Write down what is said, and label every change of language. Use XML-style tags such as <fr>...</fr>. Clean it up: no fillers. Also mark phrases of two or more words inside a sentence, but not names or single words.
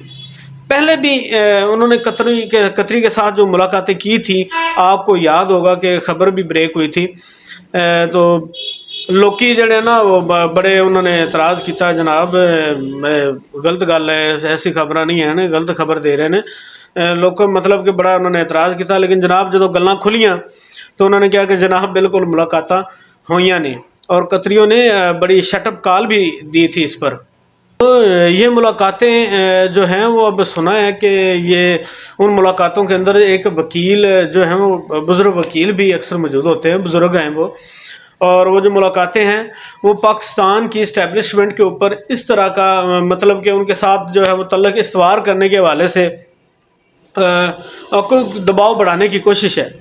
<ur>پہلے بھی انہوں نے قطری کے ساتھ جو ملاقاتیں کی تھی، آپ کو یاد ہوگا کہ خبر بھی بریک ہوئی تھی،</ur> <pa>تو لوکی جڑے نا</pa> <ur>وہ بڑے انہوں نے اعتراض کیتا، جناب غلط گل ہے، ایسی خبر نہیں ہے نا، غلط خبر دے رہے ہیں لوگ، مطلب کہ بڑا انہوں نے اعتراض کیتا، لیکن جناب</ur> <pa>جدو گلاں کھلیاں</pa> <ur>تو انہوں نے کہا کہ جناب بالکل</ur> <pa>ملاقاتاں ہوئیاں</pa> <ur>نہیں، اور قطریوں نے بڑی</ur> <en>shut up</en> <ur>کال بھی دی تھی اس پر۔ تو یہ ملاقاتیں جو ہیں وہ اب سنا ہے کہ یہ ان ملاقاتوں کے اندر ایک وکیل جو ہیں وہ بزرگ وکیل بھی اکثر موجود ہوتے ہیں، بزرگ ہیں وہ، اور وہ جو ملاقاتیں ہیں وہ پاکستان کی اسٹیبلشمنٹ کے اوپر اس طرح کا مطلب کہ ان کے ساتھ جو ہے وہ تعلق استوار کرنے کے حوالے سے کوئی دباؤ بڑھانے کی کوشش ہے۔</ur>